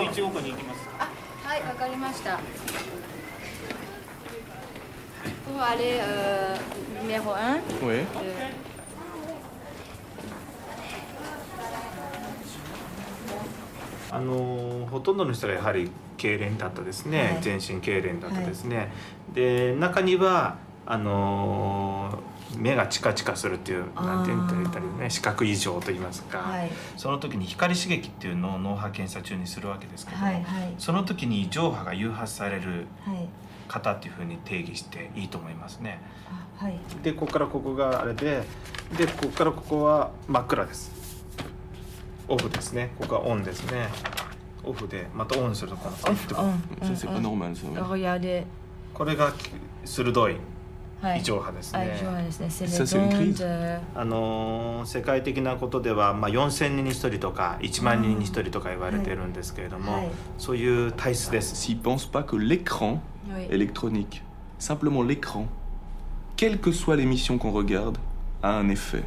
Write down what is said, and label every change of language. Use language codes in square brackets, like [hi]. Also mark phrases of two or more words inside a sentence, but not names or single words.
[ja] こに行きます。はい、わかりました。 [fr] Pour aller numéro 1. Oui. [ja] ほとんどの人がやはり痙攣だったですね、全身痙攣だったですね、で中には目がチカチカするっていうなんて言ったりね、視覚異常といいますか、その時に光刺激っていうのを脳波検査中にするわけですけども、その時に上波が誘発される方っていうふうに定義していいと思いますね。でここからここがあれで、でここからここは真っ暗です。オフですね。ここはオンですね。オフでまたオンするとこの [fr] Ça c'est pas normal ça. Regardez. [ja] これが鋭い異常波ですね。 [fr] Ça c'est une crise. [ja] 世界的なことでは、4000人に1人とか1万人に1人とか言われてるんですけれども、そういう体質です。 [fr] S'ils pensent pas que l'écran électronique, simplement l'écran, quelle que soit l'émission qu'on regarde, a un effet.